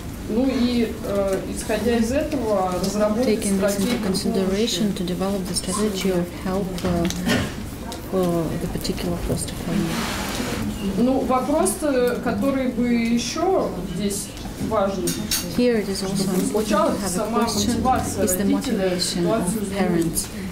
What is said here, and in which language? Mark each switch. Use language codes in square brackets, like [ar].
[ru] Ну и, исходя из этого, разработать стратегию [en] to develop the strategy of help for the particular foster family. [ru] Ну, вопрос, который бы еще здесь важен. [en] Here it is also important to have a question: is the motivation of parents?